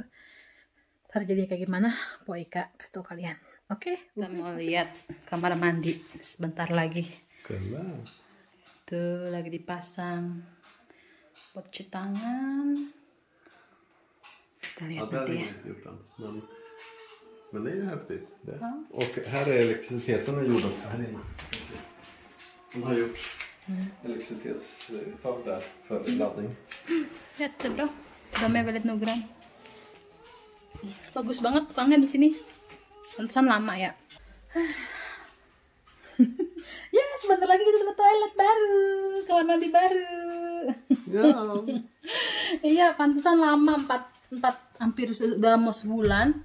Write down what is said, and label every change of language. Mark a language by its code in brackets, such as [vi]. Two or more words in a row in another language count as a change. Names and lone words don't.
[id] Ntar jadi kayak gimana Poika kasih tau kalian. Oke, kita mau lihat kamar mandi sebentar lagi. Tuh lagi dipasang buat cuci tangan. Kita lihat nanti ya. [sv] Men det är ju häftigt. Och här är elektriciteten gjord också här inne. De har gjort elektricitetstag där för laddning. Jättebra. De är väldigt noggrann. [id] Bagus banget tukangnya di sini. Pantesan lama ya. Ya, sebentar lagi kita dapat toilet baru, kamar mandi baru. Ja. Iya, pantesan lama 4 hampir sudah mau sebulan.